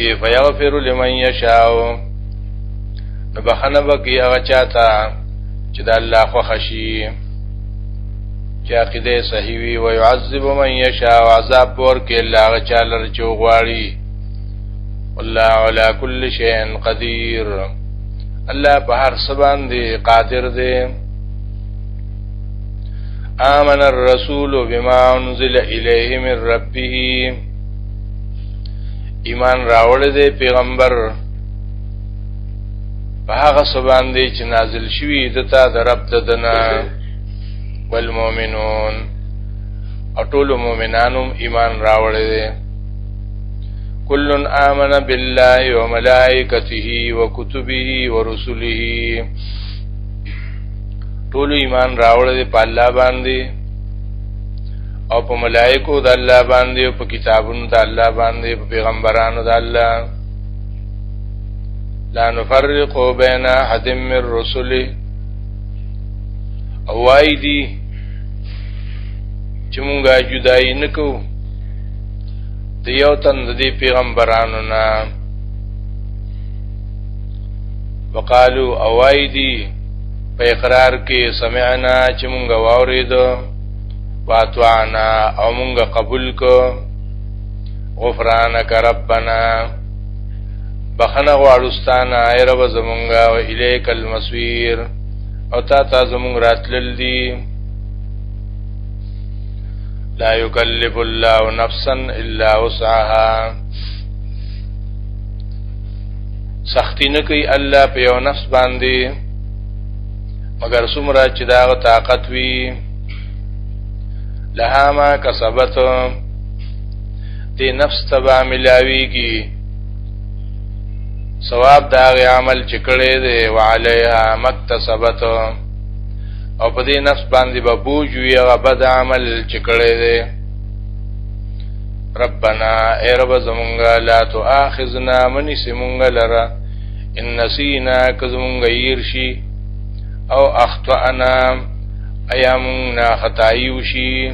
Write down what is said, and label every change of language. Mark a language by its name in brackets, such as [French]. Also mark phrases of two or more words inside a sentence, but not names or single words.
[Arabic] فیغفر لمن یشاء [Pashto] نو بخنه بکی هغه چاته چې د الله خوښ شي چې عقیده صحیح وي. [Arabic] ويعذب من یشاء [Pashto] عذاب ورکړي الله هغه چا لره چې وغواړي. [Arabic] والله على كل شيء قدير [Pashto] الله په هر څه باندې قادر دی. [Arabic] آمن الرسول بما انزل الیه من ربه [Pashto] ایمان راوړ دی پیغمبر په هغه څه باندې چې نازل شوی دته د رب ددنه. والمؤمنون او ټول مؤمنانو ایمان راوړ دی. [Arabic] كل آمن بالله وملائكته وكتبه ورسله [Pashto] ټول ایمان راوړ دی په الله باندې او په ملائکو د الله باندې او په کتابونو د الله باندې په پیغمبرانو د الله. [Arabic] لا نفرق بين احد من رسله [Pashto] او وای دی چې مونږه جدای نکو د یو تن د پیغمبرانو نه. وقالو اوای دی په اقرار کې سمعنا چې مونږه واوریدو واتوانا او مونږه قبول کو. [Arabic] غفرانک ربنا [Pashto] بخنه غواړستانه ای رب زمونږه [Arabic] و الیک المصیر [Pashto] او تا زمونږ راتلل دي. [Arabic] لا يكلف الله نفسا الا وسعها [Pashto] سختی نه کوي الله په یو نفس باندې مگر څومره چې دا طاقت وي. [Arabic] لها ما کسبت [Pashto] دې نفس تبا ملاويږي ثواب دا عمل چې کړي دی. [Arabic] وعليها مکتسبت [Pashto] او په دې نفس باندې به بوج وي هغه بد عمل چې کړی دی. ربنا ای رب زمونږه [Arabic] لا تؤاخذنا [Pashto] منیسې مونږه لره [Arabic] ان نسینا [Pashto] که زمونږه هیر شي او اخطأنا ایا مونږ نه خطایي وشي.